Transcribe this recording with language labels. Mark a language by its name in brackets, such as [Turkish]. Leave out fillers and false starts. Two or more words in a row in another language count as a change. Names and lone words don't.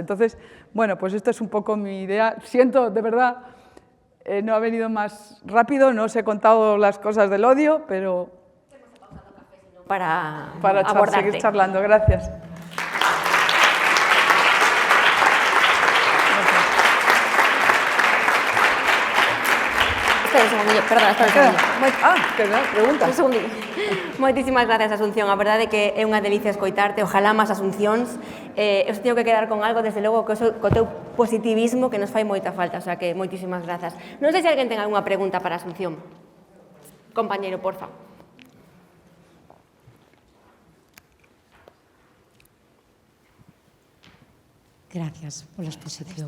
[Spanish] Entonces, bueno, pues esto es un poco mi idea. Siento, de verdad, no ha venido más rápido, no os he contado las cosas del odio, pero... Para seguir charlando. Gracias. Espera un segundillo, perdón, espera un segundillo. Pregunta. Un segundillo. [Galician] Moitísimas gracias, Asunción. A verdade é que é unha delicia escoitarte. Ojalá máis Asuncións. Eu se teño que quedar con algo, desde logo, co teu positivismo, que nos fai moita falta. [Spanish] O sea [Galician] que moitísimas grazas. Non sei se alguén ten algunha pregunta para Asunción. Compañeiro, porfa. Gracias pola exposición.